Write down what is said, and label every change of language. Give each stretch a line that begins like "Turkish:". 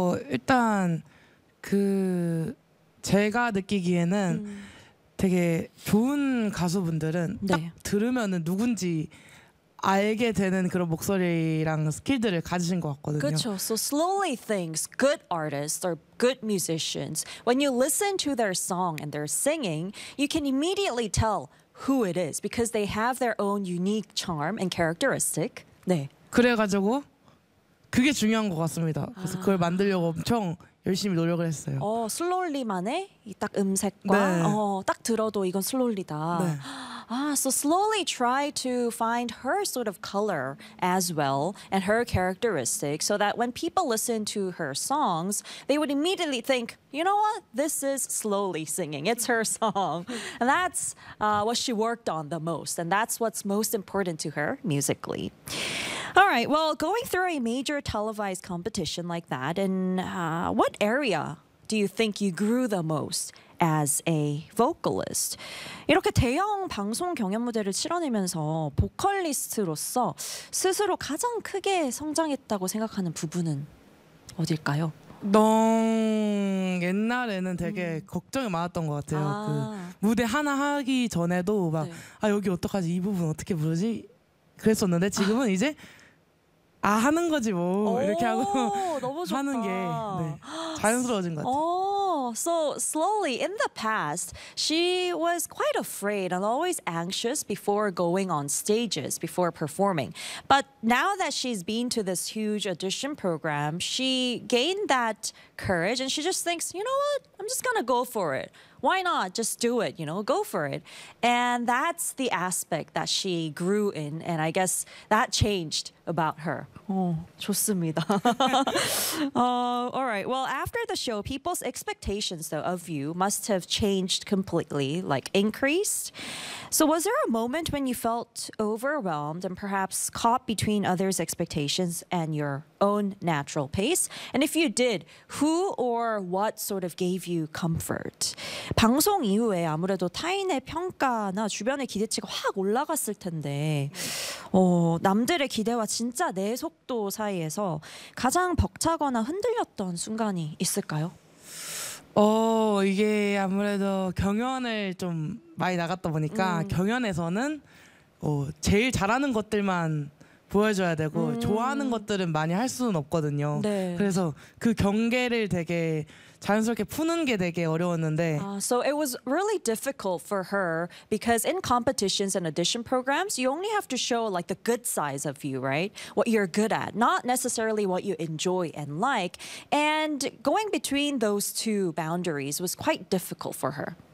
Korean: 일단 그 제가 느끼기에는 되게 좋은 가수분들은 네. 딱 들으면은 누군지 알게 되는 그런 목소리랑 스킬들을 가지신 것 같거든요. 그렇죠.
English: So slowly things, good artists or good musicians, when you listen to their song and their singing, you can immediately tell who it is because they have their own unique charm and characteristic.
Korean: 네. 그래가지고 그게 중요한 것 같습니다. 그래서 그걸 만들려고 엄청 열심히 노력을 했어요. 슬로울리만의 딱 음색과 네. 딱 들어도 이건 슬로울리다. 네.
English: So slowly try to find her sort of color as well and her characteristics so that when people listen to her songs, they would immediately think, you know what? This is slowly singing. It's her song. And that's what she worked on the most. And that's what's most important to her musically. All right, well, going through a major televised competition like that, in what area do you think you grew the most as a vocalist?
Korean: 이렇게 대형 방송 경연 무대를 치러내면서 보컬리스트로서 스스로 가장 크게 성장했다고 생각하는 부분은 어딜까요? 너무 옛날에는 되게 걱정이 많았던 것 같아요. 그 무대 하나 하기 전에도 막 네. 아, 여기 어떡하지? 이 부분 어떻게 부르지? 그랬었는데 지금은 이제 아 하는 거지 뭐 이렇게 하고 너무 좋다. 하는 게 네, 자연스러워진 것 같아요.
English: So slowly in the past, she was quite afraid and always anxious before going on stages, before performing. But now that she's been to this huge audition program, she gained that courage and she just thinks, you know what? I'm just gonna go for it. Why not? Just do it, you know, go for it. And that's the aspect that she grew in. And I guess that changed about her.
Korean: 좋습니다.
English: All right. Well, after the show, people's expectations, though, of you must have changed completely, like increased. So was there a moment when you felt overwhelmed and perhaps caught between others' expectations and your own natural pace? And if you did, who or what sort of gave you comfort?
Korean: 방송 이후에 아무래도 타인의 평가나 주변의 기대치가 확 올라갔을 텐데 남들의 기대와 진짜 내 속도 사이에서 가장 벅차거나 흔들렸던 순간이 있을까요? 이게 아무래도 경연을 좀 많이 나갔다 보니까 경연에서는 제일 잘하는 것들만 보여줘야 되고 좋아하는 것들은 많이 할 수는 없거든요. 네. 그래서 그 경계를 되게 자연스럽게 푸는 게 되게 어려웠는데.
English: So it was really difficult for her because in competitions and audition programs, you only have to show like the good sides of you, right? What you're good at, not necessarily what you enjoy and like. And going between those two boundaries was quite difficult for her.